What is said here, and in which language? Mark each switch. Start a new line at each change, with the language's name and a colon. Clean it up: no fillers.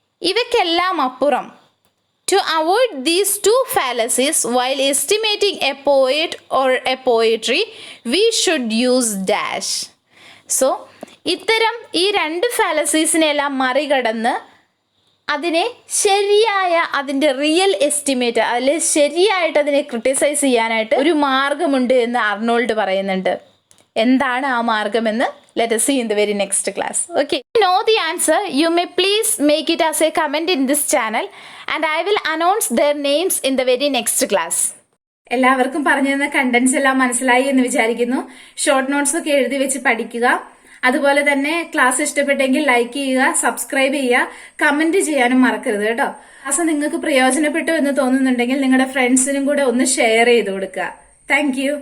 Malayalam: ഇവയ്ക്കെല്ലാം അപ്പുറം,
English: To avoid these two fallacies while estimating a poet or a poetry we should use dash.
Malayalam: So ഇത്തരം ഈ രണ്ട് ഫാലസീസിനെല്ലാം മറികടന്ന് അതിനെ ശരിയായ, അതിൻ്റെ റിയൽ എസ്റ്റിമേറ്റ്, അതിൽ ശരിയായിട്ട് അതിനെ ക്രിട്ടിസൈസ് ചെയ്യാനായിട്ട് ഒരു മാർഗമുണ്ട് എന്ന് അർണോൾഡ് പറയുന്നുണ്ട്. എന്താണ് ആ മാർഗമെന്ന്
English: let us see in the very next class. Okay, if you know the answer, you may please make it as a comment in this channel and I will announce their names in the very next class.
Malayalam: എല്ലാവർക്കും പറഞ്ഞു തന്ന contents എല്ലാം മനസ്സിലായി എന്ന് വിചാരിക്കുന്നു. Short notes ഒക്കെ എഴുതി വെച്ച് പഠിക്കുക. അതുപോലെ തന്നെ ക്ലാസ് ഇഷ്ടപ്പെട്ടെങ്കിൽ ലൈക്ക് ചെയ്യുക, സബ്സ്ക്രൈബ് ചെയ്യുക, കമന്റ് ചെയ്യാനും മറക്കരുത് കേട്ടോ. ക്ലാസ് നിങ്ങൾക്ക് പ്രയോജനപ്പെട്ടു എന്ന് തോന്നുന്നുണ്ടെങ്കിൽ നിങ്ങളുടെ ഫ്രണ്ട്സിനും കൂടെ ഒന്ന് ഷെയർ ചെയ്ത് കൊടുക്കുക. താങ്ക്